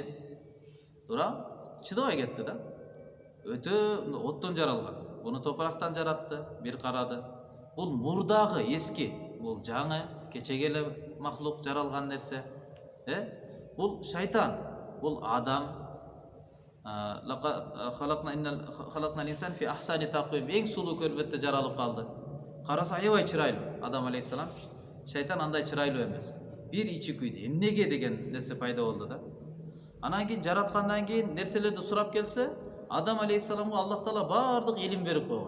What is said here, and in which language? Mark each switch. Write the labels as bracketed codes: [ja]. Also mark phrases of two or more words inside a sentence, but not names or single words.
[ky] Туура? Чыдабай кетти да. Өтө оттон жаралган. Буну топурактан жаратты, бир карады. Бул мурдагы эски, бул жаңы, кечеге эле махлук жаралган нерсе. Бул шайтан, бул адам. [ar] خلقنا إنسان في أحسن تقويم, [ky] эң сулуу көрбөттө жаралып калды. Караса аябай чырайлуу Адам алейхиссалам. Шайтан андай чырайлуу эмес. Бир ичи күйдү. Эмнеге деген нерсе пайда болду да. Анан кийин жараткандан кийин нерселерди сурап келсе, Адам алейхиссаламга Аллах таала бардык илим берип койгон.